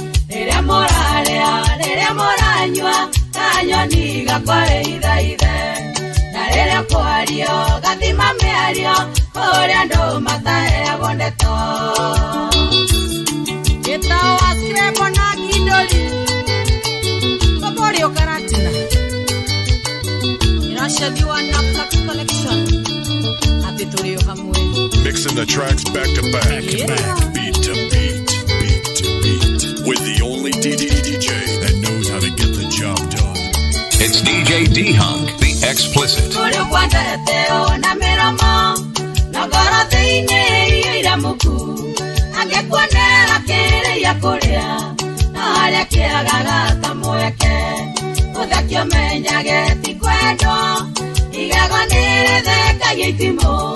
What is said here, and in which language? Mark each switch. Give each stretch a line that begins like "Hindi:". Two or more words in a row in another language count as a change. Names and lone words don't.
Kikuyu: Rĩrĩa mũrarĩa, rĩrĩa mũranyua, kanyoni gakore ithaithe, na rĩrĩa kwario, gathima mĩario, kũrĩa andũ mataheagwo ndeto. Gĩtaũ wa Kirembo na Kidoli, Mbũri ũkaratina. Iracathi wa Napla Collection, atĩ tũrĩ o hamwe.
English: Mixing the tracks back to back. Yeah. Beat to beat, beat to beat. With the only D D D J that knows how to get the job done. It's D J D Hunk, the explicit.
Kikuyu: Kũrĩ ũkwendete ona mĩromo, na ngoro thĩinĩ iyo iramuku. Angĩkuonera kĩrĩa kũrĩa, na harĩa kĩagaga ta mweke. Ũtheki ũmenyage ti kwendwo, igego nĩ rĩthekagia itimũ.